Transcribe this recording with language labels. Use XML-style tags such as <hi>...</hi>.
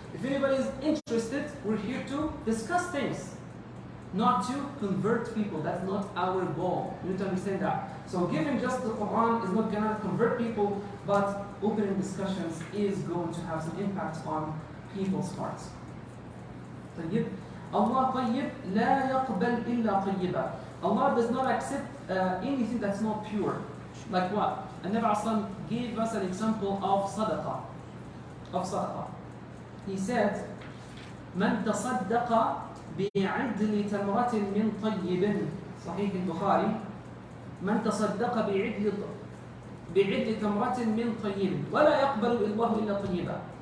<en>If anybody is interested, we're here to discuss things, not to convert people. That's not our goal. You need to understand that. So giving just the Quran is not going to convert people, but opening discussions is going to have some impact on people's hearts.</en> <ar>طيب. Allah طيب لا يقبل إلا طيبا.</ar> <en>Allah does not accept anything that's not pure. Like what? And Nabi Aslam gave us an example of sadaqah. He said,</en> <ar>من تصدق بعدل تمرة من طيب. صحيح البخاري. من تصدق بعدل تمرة من طيب ولا يقبل الله إلا طيبا.</ar>